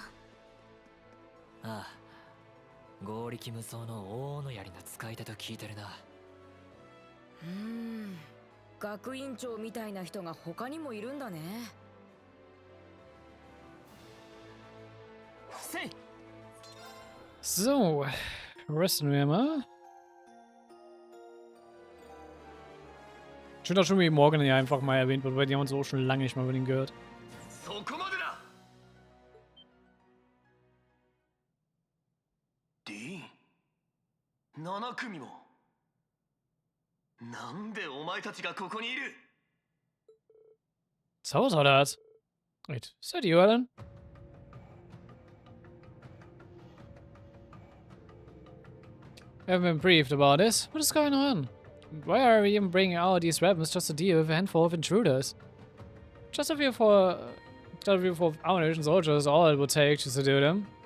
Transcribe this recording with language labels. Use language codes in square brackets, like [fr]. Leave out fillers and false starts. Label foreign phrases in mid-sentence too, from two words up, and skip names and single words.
[ja] ああ、合力無双の王の槍の使い手と聞いてるな。学院長みたいな人が他にもいるんだね。せい。 [de] So, resten wir mal. Ich finde auch schon, wie Morgan hier einfach mal erwähnt wird, weil die haben uns auch schon lange nicht mal über den gehört. [ja] そこまでだ。ディーン、7組も。なんでお前たちがここにいる？ [de] So was war das? [en] Wait, is that you, Alan? We haven't been briefed about this. What is going on? Why are we even bringing out these weapons just to deal with a handful of intruders? Just a few for our nation soldiers, all it would take to subdue them.